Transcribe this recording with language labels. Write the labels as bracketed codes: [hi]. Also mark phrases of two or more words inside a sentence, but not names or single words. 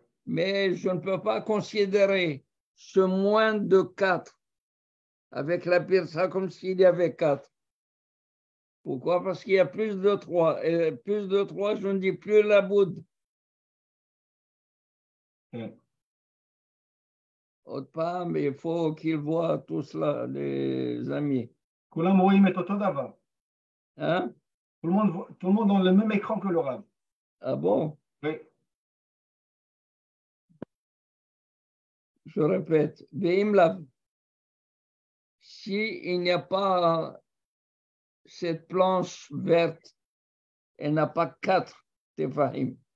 [fr] Mais je ne peux pas considérer ce moins de 4 avec la pirsa comme s'il y avait 4. Pourquoi? Parce qu'il y a plus de 3. Et plus de 3, je ne dis plus la boud. Ok. Autre part, mais il faut qu'ils voient tout cela, les amis. [he] כולם רואים את אותו דבר. [fr] Hein? Tout le monde a le même écran que le Rav. Ah bon? Oui. Je répète. Veimlav. Si il n'y a pas cette planche verte, elle n'a pas 4 tefahim.